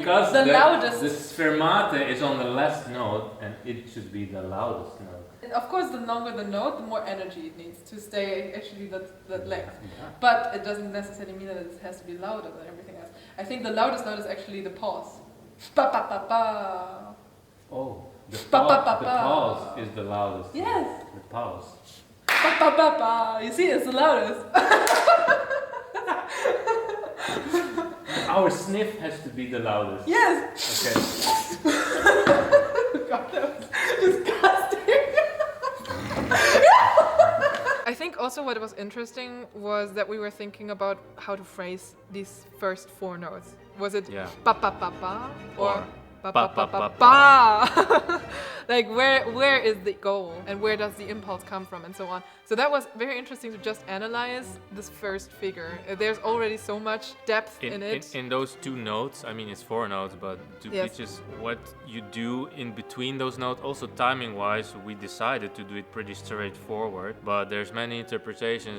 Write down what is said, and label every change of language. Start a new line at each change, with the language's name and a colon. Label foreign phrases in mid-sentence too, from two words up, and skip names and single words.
English: because the loudest. The sfermate is on the last note, and it should be the loudest note. And of course, the longer the note, the more energy it needs to stay actually that length. Yeah. But it doesn't necessarily mean that it has to be louder than everything else. I think the loudest note is actually the pause. Ba ba ba ba. Oh, the Ba, ba, ba, ba. pause is the loudest. Yes. The pause. Ba ba ba ba. You see, it's the loudest. Our sniff has to be the loudest. Yes. Okay. God, that was disgusting. I think also what was interesting was that we were thinking about how to phrase these first four notes. Was it ba ba ba ba or ba ba ba ba ba? Like where is the goal and where does the impulse come from and so on. So that was very interesting to just analyze this first figure. There's already so much depth in it. In those two notes, I mean it's four notes, but two pitches, what you do in between those notes, also timing wise, we decided to do it pretty straightforward, but there's many interpretations.